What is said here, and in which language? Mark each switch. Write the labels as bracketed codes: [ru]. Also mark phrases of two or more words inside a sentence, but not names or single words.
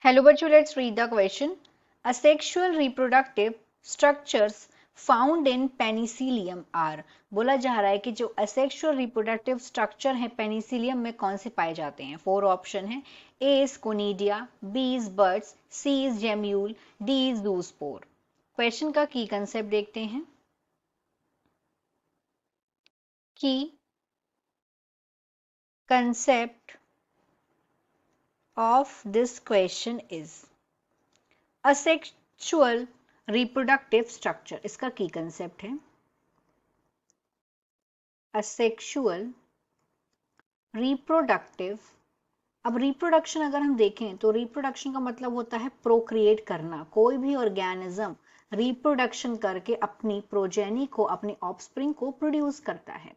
[en] Hello, Bachu, let's read the question. Asexual reproductive structures found in penicillium are. [hi] बोला जा रहा है कि जो [en] asexual reproductive structure [hi] है पेनिसिलियम में कौन से पाए जाते हैं. 4 ऑप्शन है. [en] A is conidia, B is buds, C is gemule, D is zoospore. [hi] क्वेश्चन का [en] key concept [hi] देखते हैं. [en] key concept of this question is asexual reproductive structure. [hi] इसका [en] key concept [hi] है [en] asexual reproductive. [hi] अब रिप्रोडक्शन अगर हम देखें तो रिप्रोडक्शन का मतलब होता है प्रोक्रिएट करना. कोई भी ऑर्गेनिज्म रिप्रोडक्शन करके अपनी प्रोजेनी को, अपनी ऑफस्प्रिंग को प्रोड्यूस करता है.